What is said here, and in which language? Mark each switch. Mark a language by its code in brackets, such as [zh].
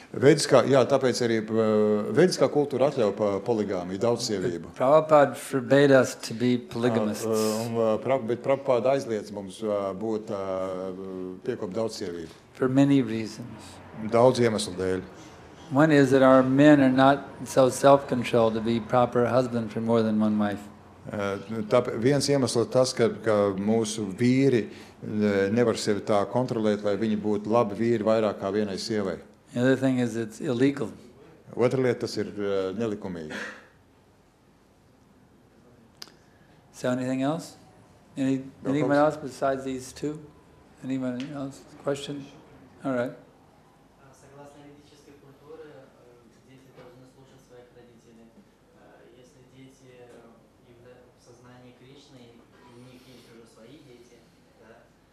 [lv] Vediskā, jā, tāpēc arī vediskā kultūra atļauj poligāmiju, daudzsievību. [en] Prabhupada forbade us to be polygamists. [lv] Bet Prabhupada aizliedz mums būt piekopt daudzsievību. [en] For many reasons. [lv] Daudz iemeslu dēļ. [en] One is that our men are not so self-controlled to be proper husband for more than one wife. [lv] Viens iemesls ir tas, ka mūsu vīri nevar sevi tā kontrolēt, lai viņi būtu labi vīri vairāk kā vienai sievai. [en] The other thing is it's illegal. [lv] Otra lieta, tas ir nelikumīgi. [en] So anything else? Anyone else besides these two? Anyone else? Question? All right. [ru] Согласно ведической культуре, дети должны слушать своих родителей. Если дети в сознании Кришны, у них есть уже свои дети, да,